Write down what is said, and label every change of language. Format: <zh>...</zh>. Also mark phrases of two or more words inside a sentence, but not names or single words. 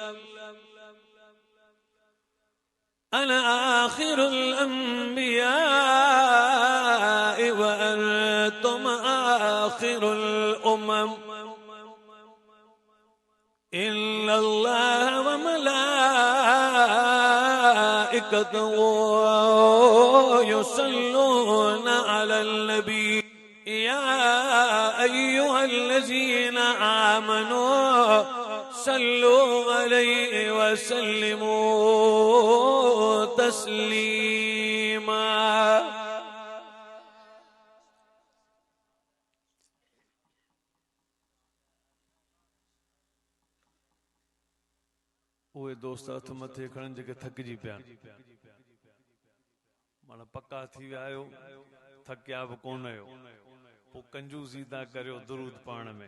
<ar>أنا آخر الأنبياء وأنتم آخر الأمم، إن الله وملائكته يصلون على النبي يا أيها الذين أيها الذين آمنوا صلوا عليه وسلموا تسليما.</ar> <sd>उहे दोस्त हथ मथे खणन जेके थकजी पिया माना पक्का थी विया आहियो, थकिया बि कोन आहियो, पोइ कंजूसी था करियो दुरूद पाण में।</sd>